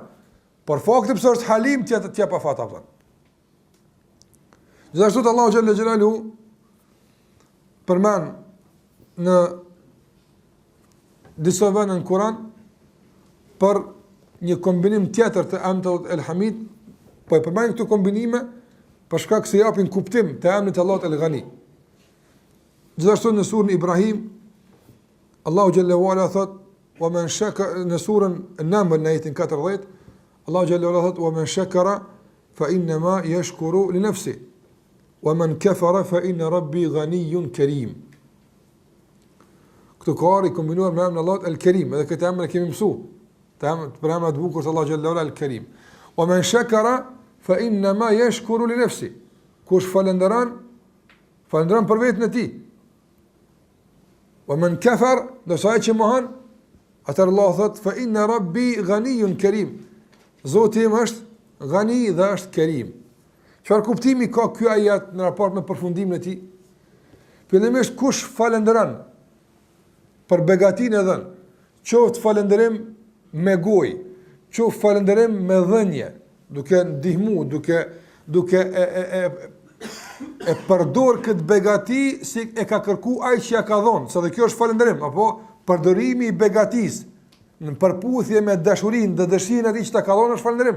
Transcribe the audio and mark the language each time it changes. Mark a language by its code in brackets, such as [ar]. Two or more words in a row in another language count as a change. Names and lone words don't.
[sq] Por fakti pse është Halim ti pa fat apo. Gjithashtu Allahu [ar] جل جلاله [sq] përmend në disa vende në Kur'an për një kombinim tjetër të emrit El-Hamid, po e përmend këto kombinime për shkak se japin kuptim të emrit Allahut El-Ghani. Gjithashtu në surën Ibrahim, Allahu [ar] جل وعلا [sq] thot: [ar] "ومن شكر", [sq] në surën An-Naml në ajetin 14, Allahu [ar] جل وعلا [sq] thot: [ar] "ومن شكر فإنما يشكر لنفسه ومن كفر فإن ربي غني كريم." [sq] Këto kari kombinuar me emrin Allahut El-Karim, edhe këtë emër e kemi mësuar. Për emrat e bukur të Allahu [ar] جل وعلا [sq] El-Karim. [ar] "ومن شكر فإنما يشكر لنفسه." [sq] Kush falënderon për veten e tij. [ar] ومن كفر, [sq] do sa që mohon, atëherë Allah thot: [ar] "فإن ربي غني كريم." [sq] Zoti im është Ghani dhe është Karim. Çfarë kuptimi ka ky ajet në raport me përfundimin e tij? Fillimisht kush falënderon për begatinë e dhënë, qoftë falënderim me gojë, qoftë falënderim me dhënje, duke ndihmu, duke e përdor këtë begati si e ka kërku ai që ja ka dhonë, se dhe kjo është falënderim, apo përdorimi i begatisë në përputhje me dashurinë dhe dëshirën e tij që ta ka dhonë është falënderim.